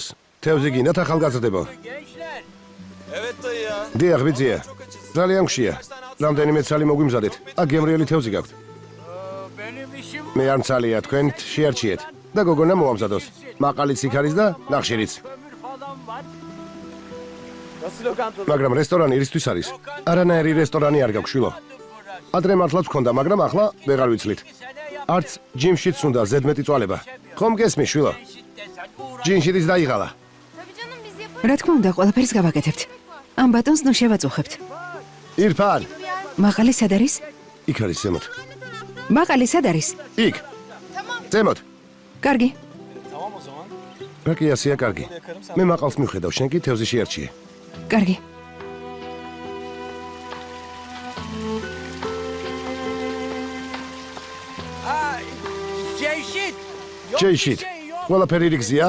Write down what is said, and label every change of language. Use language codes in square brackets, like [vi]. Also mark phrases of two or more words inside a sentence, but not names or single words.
[ka] თევზი გინდათ ახალგაზრდებო. [tr] Evet dayı ya. [ka] დიახ ბიძია. ძალიან ხშია. რამდენიმე ცალი მოგვიმზადეთ. აქ გემრიელი თევზი გაქვთ. მე არ მცალია, თქვენ შეარჩიეთ. და გოგონა მოამზადოს. მაყალიც იქ არის და ნახშირიც. [tr] Nasıl lokanta? [ka] მაგრამ რესტორანი ერისთვის არის. არანაირი რესტორანი არ გაქვს შვილო. ადრე მართლაც გქონდა, მაგრამ ახლა ვეღარ ვიცლით. არც ჯიმშიც უნდა ზედმეტი წვალება. ხომ გესმის შვილო? ჯინშიც დაიღალა. [tr] Tabii canım biz yaparız. [ka] რა თქმა უნდა, ყველაფერს გავაკეთებთ. ამ ბატონს ნუ შევაწუხებთ. ირფან, მაყალი სად არის? იქ არის ზემოთ. მაყალი სად არის? იქ. ზემოთ. კარგი. [tr] Tamam o zaman. [ka] რა კი ასეა კარგი. მე მაყალს მივხედავ, შენ კი თევზი შეარჩიე. კარგი. Ceyşit! ჯეიშით. ყველაფერი რიგზია?